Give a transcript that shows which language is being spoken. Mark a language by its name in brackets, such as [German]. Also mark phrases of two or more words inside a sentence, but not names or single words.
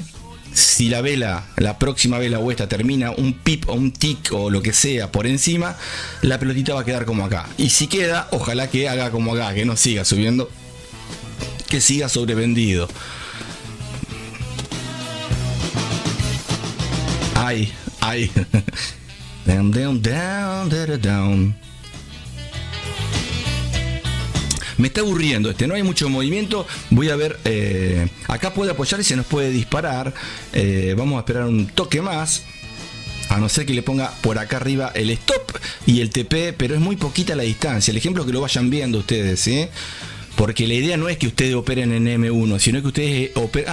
[Spanish] Si la vela, la próxima vela o esta termina un pip o un tic o lo que sea por encima, la pelotita va a quedar como acá. Y si queda, ojalá que haga como acá, que no siga subiendo, que siga sobrevendido. Ay, ay. [English] Down, down, down, down, down. [Spanish] Me está aburriendo no hay mucho movimiento. Voy a ver, acá puede apoyar y se nos puede disparar. Vamos a esperar un toque más, a no ser que le ponga por acá arriba el stop y el TP, pero es muy poquita la distancia. El ejemplo es que lo vayan viendo ustedes, ¿sí? Porque la idea no es que ustedes operen en M1, sino que ustedes operen...